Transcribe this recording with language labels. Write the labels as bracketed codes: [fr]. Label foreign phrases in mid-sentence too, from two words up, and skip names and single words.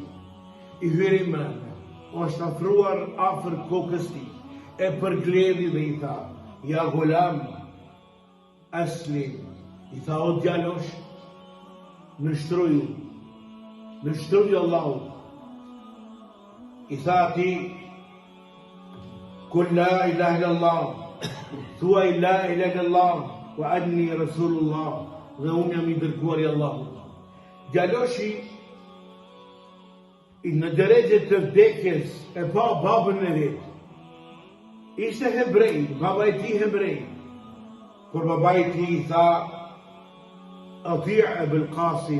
[sq] I hyri mbrapa, është afruar afër kokës tij, e përgledhi dhe i tha: [ar] "يا غلام أسلم." [sq] I tha: "O djalosh, nështruju Allahut." I tha atij: [ar] "قل لا إله إلا الله." [sq] Thuaj [ar] لا إله إلا الله وأني رسول الله, [sq] dhe unë jam i dërguari i Allahut. Djaloshi në drejtë të vdekjes e pa babën e vet. Ishte hebrej, baba i tij hebrej. Por baba i tij i tha: [ar] "أطع أبا القاسم."